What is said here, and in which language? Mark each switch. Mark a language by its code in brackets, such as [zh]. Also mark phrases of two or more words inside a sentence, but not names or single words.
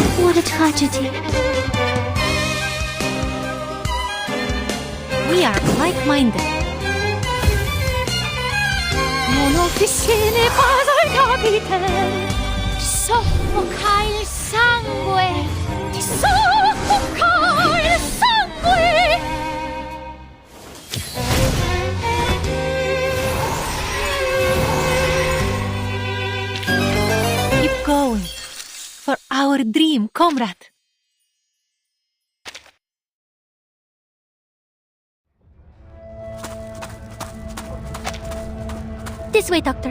[en] What a tragedy. We are like-minded. [fr] Mon officier n'est pas un capitaine. [it] Ti soffoca il sangue. Ti soffoca il sangue. [en] Keep going. For our dream, comrade. This way, Doctor.